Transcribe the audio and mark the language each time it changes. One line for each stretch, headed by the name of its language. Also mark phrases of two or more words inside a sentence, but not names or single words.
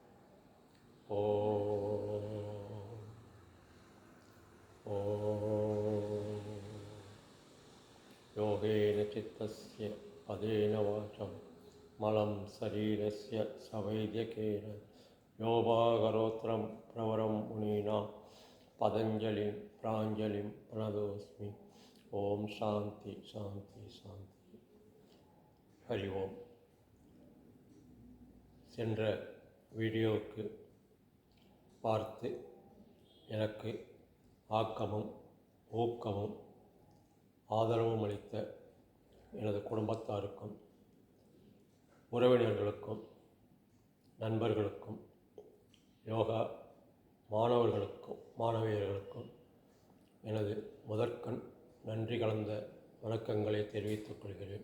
Sanskrit: ओम योगेन चित्तस्य पदेन वाचं मलं शरीरस्य सवैद्यकेन योगाकरोत्रं प्रवरं मुनीनां पतञ्जलिं प्राञ्जलिं प्रणतोऽस्मि। ओम शांति शांति शांति। हरि ओम।
Tamil: சென்ற வீடியோவுக்கு பார்த்து எனக்கு ஆக்கமும் ஊக்கமும் ஆதரவும் அளித்த எனது குடும்பத்தாருக்கும் உறவினர்களுக்கும் நண்பர்களுக்கும் யோகா மாணவியர்களுக்கும் எனது முதற்கண் நன்றி கலந்த வணக்கங்களை தெரிவித்துக் கொள்கிறேன்.